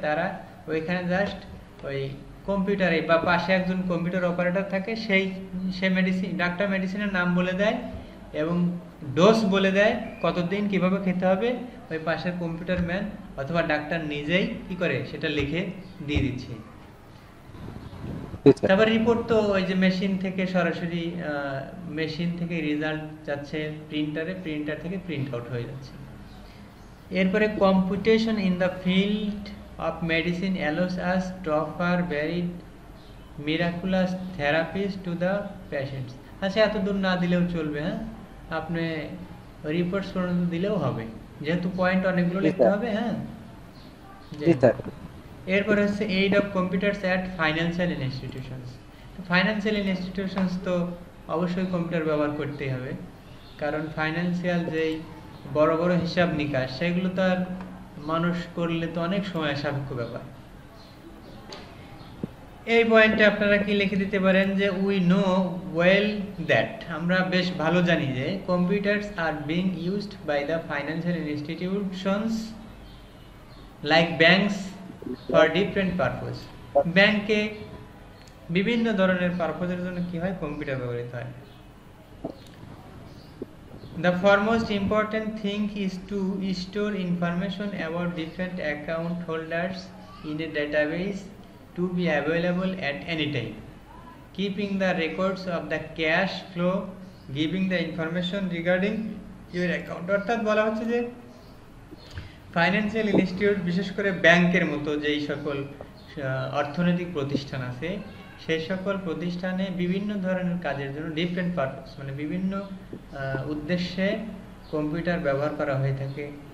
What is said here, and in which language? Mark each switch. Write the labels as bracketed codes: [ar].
[bn] তারা ওইখানে জাস্ট ওই কম্পিউটারে বা পাশে একজন কম্পিউটার অপারেটর থাকে, সে মেডিসিন, ডাক্তার মেডিসিনের নাম বলে দেয় এবং ডোজ বলে দেয়, কতদিন কিভাবে খেতে হবে। ওই পাশের কম্পিউটার ম্যান অথবা ডাক্তার নিজেই কি করে সেটা লিখে দিয়ে দিচ্ছে। তারপর রিপোর্ট তো ওই যে মেশিন থেকে সরাসরি, মেশিন থেকে রেজাল্ট যাচ্ছে প্রিন্টারে, প্রিন্টার থেকে প্রিন্ট আউট হয়ে যাচ্ছে। [en] এরপরে computation in the field of medicine allows us to offer varied miraculous therapies to the patients. [bn] আচ্ছা, এত দূর না দিলেও চলবে, হ্যাঁ, আপনি রিপোর্টস পর্যন্ত দিলেও হবে, যেহেতু পয়েন্ট অনেকগুলো লিখতে হবে। হ্যাঁ, এরপর হচ্ছে [en] Aid of computers at financial institutions. [bn] Financial institutions তো অবশ্যই কম্পিউটার ব্যবহার করতেই হবে, কারণ ফাইন্যান্সিয়াল যেই বড় বড় হিসাব নিকাশ, সেগুলো তো আর মানুষ করলে তো অনেক সময় সাপেক্ষ ব্যাপার। এই পয়েন্টে আপনারা কি লিখে দিতে পারেন যে [en] we know well that, [bn] আমরা বেশ ভালো জানি যে [en] Computers are being used by the financial institutions like banks for different purpose. [bn] ব্যাংকে বিভিন্ন ধরনের পারপোজের জন্য কি হয়, কম্পিউটার ব্যবহৃত হয়। [en] The foremost important thing is to store information about different account holders in a database to be available at any time, keeping the records of the cash flow, giving the information regarding your account. [bn] অর্থাৎ বলা হচ্ছে যে financial institute, বিশেষ করে ব্যাংকের মতো যেই সকল অর্থনৈতিক প্রতিষ্ঠান আছে, সেই সকল প্রতিষ্ঠানে বিভিন্ন ধরনের কাজের জন্য [en] different purpose, [bn] মানে বিভিন্ন উদ্দেশ্যে কম্পিউটার ব্যবহার করা হয়ে থাকে।